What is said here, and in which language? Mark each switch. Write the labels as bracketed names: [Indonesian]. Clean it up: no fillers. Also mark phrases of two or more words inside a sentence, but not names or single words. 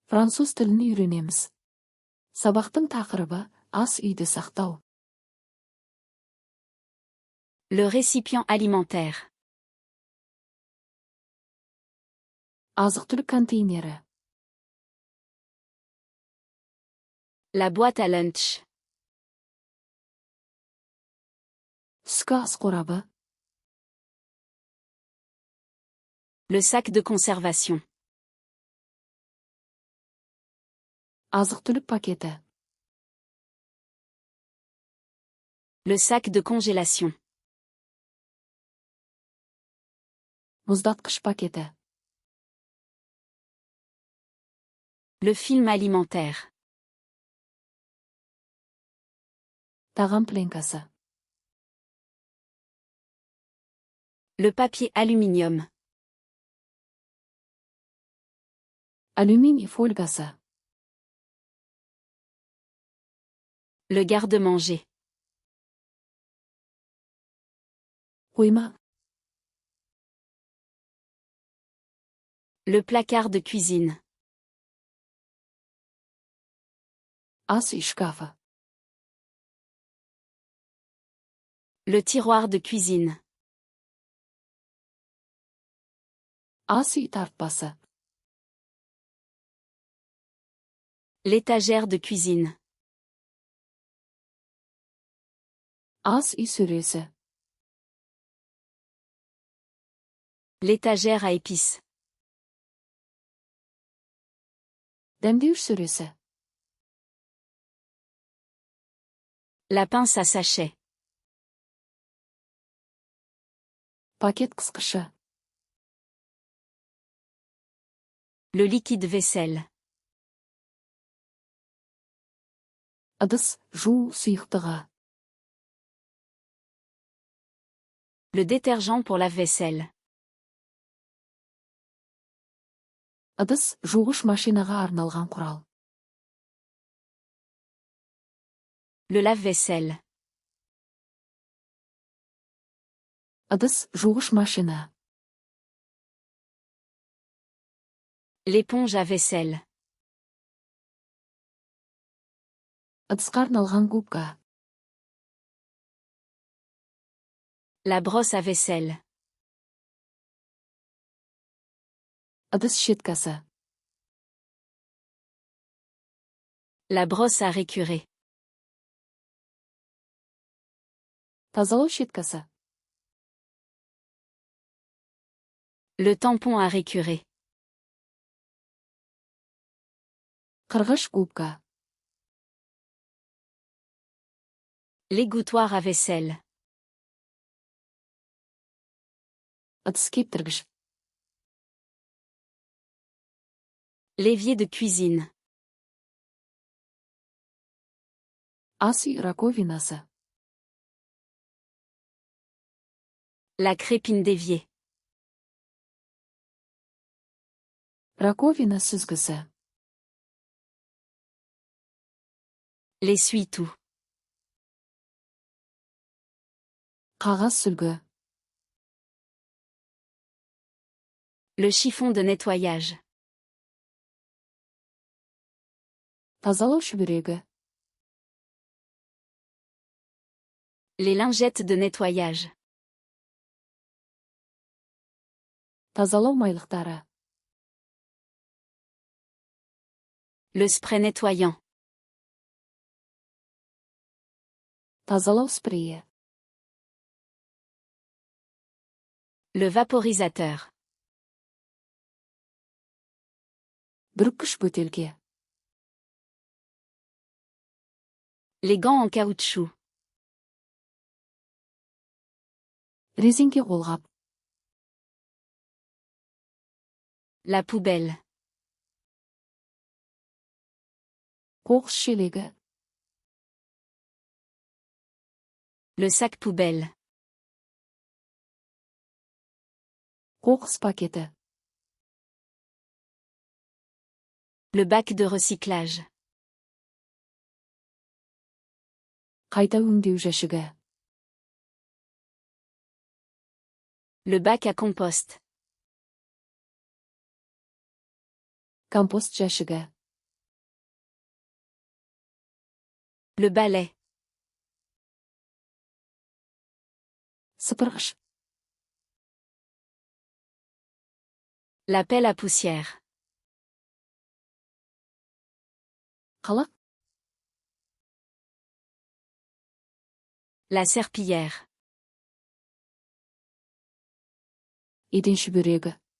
[Kazakh] Француз тілін үйренеміз. Сабақтың тақырыбы ас үйді сақтау. [French] Le récipient alimentaire. [Kazakh] Азық-түлік контейнері. [French] La boîte à lunch. [Kazakh] Түскі ас қорабы. [French] Le sac de conservation. [Kazakh] Азық-түлік пакеті. [French] Le sac de congélation. [Kazakh] Мұздатқыш пакеті. [French] Le film alimentaire. [Kazakh] Тағам пленкасы. [French] Le papier aluminium. [Kazakh] Алюминий фольгасы. [French] Le garde-manger. [Kazakh] Қойма. [French] Le placard de cuisine. [Kazakh] Ас үй шкафы. [French] Le tiroir de cuisine. [Kazakh] Ас үй тартпасы. [French] L'étagère de cuisine. [Kazakh] Ас үй сөресі. [French] L'étagère à épices. [Kazakh] Дәмдеуіш сөресі. [French] La pince à sachet. [Kazakh] Пакет қысқышы. [French] Le liquide vaisselle. [Kazakh] Ыдыс жуу сұйықтығы. [French] Le détergent pour lave-vaisselle. [Kazakh] Ыдыс жуғыш машинаға арналған құрал. [French] Le lave-vaisselle. [Kazakh] Ыдыс жуғыш машина. [French] L'éponge à vaisselle. [Kazakh] Ыдысқа арналған губка. [French] La brosse à vaisselle. [Kazakh] Ыдыс щеткасы. [French] La brosse à récurer. [Kazakh] Тазалау щеткасы. [French] Le tampon à récurer. [Kazakh] Қырғыш губка. [French] L'égouttoir à vaisselle. [Kazakh] Ыдыс кептіргіш. [French] L'évier de cuisine. [Kazakh] Ас үй раковинасы. [French] La crépine d'évier. [Kazakh] Раковина сүзгісі. [French] L'essuie-tout. [Kazakh] Қағаз сүлгі. [French] Le chiffon de nettoyage. [Kazakh] Тазалау шүберегі. [French] Les lingettes de nettoyage. [Kazakh] Тазалау майлықтары. [French] Le spray nettoyant. [Kazakh] Тазалау спрейі. [French] Le vaporisateur. [Kazakh] Бүріккіш бөтелке. [French] Les gants en caoutchouc. [Kazakh] Резеңке қолғап. [French] La poubelle. [Kazakh] Қоқыс шелегі. [French] Le sac poubelle. [Kazakh] Қоқыс пакеті. [French] Le bac de recyclage. [Kazakh] Қайта өңдеу жәшігі. [French] Le bac à compost. [Kazakh] Компост жәшігі. [French] Le balai. [Kazakh] Сыпырғыш. [French] La pelle à poussière. [Kazakh] Қалақ. [French] La serpillière. [Kazakh] Еден шүберегі.